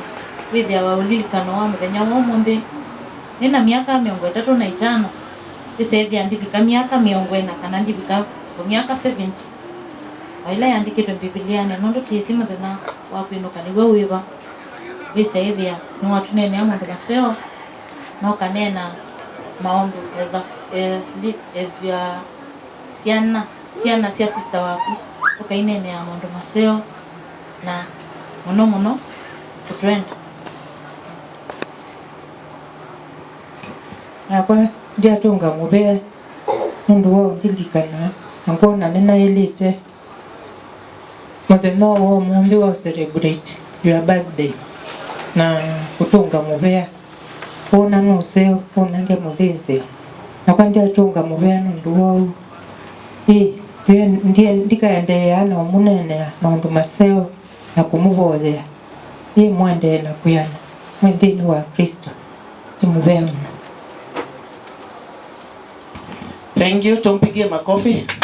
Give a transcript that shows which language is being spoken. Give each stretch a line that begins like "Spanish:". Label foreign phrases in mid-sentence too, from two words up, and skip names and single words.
Kamba: withia waulilikano wa muthenya wa umuthi nina miaka 35 isethia ndivika miaka 40 kana ndivika miaka 70 waila yandikitwe Bibiliani nondu tiisi muthenya wa kwinuka niguo wiva visethia ni watunene ya maundu maseo no kanena maundu
English: as your
Kamba: siana cia sister waku ukainene ya maundu maseo na muno kutwenda nakwa ndiatunga mubea mundu wao ndilikana ngona nena elite muthenya wa mundi wa
English: celebrate your birthday
Kamba: na kutunga mubea ona museo ona nge muthinzi nakwa ndiatunga mubea mundu wao ndiye ndikaendelea na munene maundu maseo na kumuvothea mwende na kuyana mwendini wa Kristo timuvea mno.
English: Thank you.
Swahili: Tumpigie makofi.